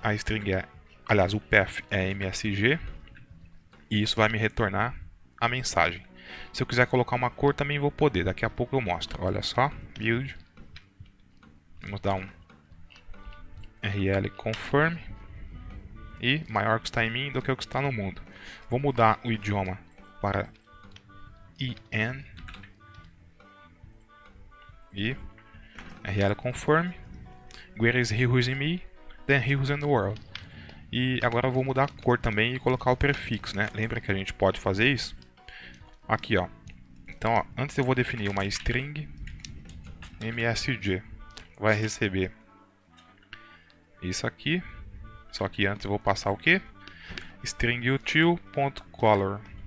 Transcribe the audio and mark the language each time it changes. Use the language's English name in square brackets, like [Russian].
[Portuguese] A string é, aliás, o path é msg, e isso vai me retornar a mensagem. Se eu quiser colocar uma cor também vou poder, daqui a pouco eu mostro. Olha só, build, vamos dar um rl confirm, e maior que está em mim do que o que está no mundo. Vou mudar o idioma para IN e rl confirm, [English] where is he who is in me, then he who is in the world. [Portuguese] E agora eu vou mudar a cor também e colocar o prefixo, né? Lembra que a gente pode fazer isso? Aqui, ó. Então, ó, antes eu vou definir uma string msg, vai receber isso aqui. Só que antes eu vou passar o que? String util.color.